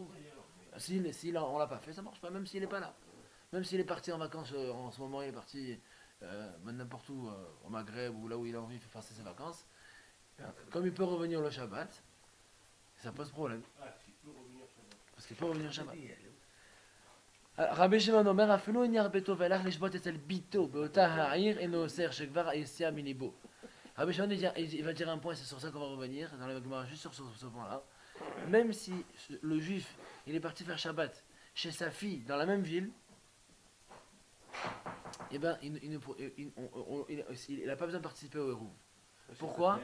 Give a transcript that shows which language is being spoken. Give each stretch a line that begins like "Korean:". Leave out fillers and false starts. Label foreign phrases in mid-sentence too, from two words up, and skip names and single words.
French: Si on l'a pas fait, ça marche pas, même s'il n'est pas là. Même s'il est parti en vacances, en ce moment, il est parti n'importe où, au Maghreb, ou là où il a envie de faire ses vacances. Comme il peut revenir le Shabbat, ça pose problème. parce qu'il peut revenir Shabbat.
Hebrew: Rabbi Shimon Omer, אפילו אם ירבתו והלך לשבות אצל ביתו באותה העיר אינו אוסר שכבר היציאה מליבו.
French: Rabbi Shimon il va dire un point, c'est sur ça qu'on va revenir, dans la Gemara, juste sur ce point-là. Même si le juif il est parti faire Shabbat chez sa fille dans la même ville, eh ben, il n'a pas besoin de participer au Hérouv. Pourquoi?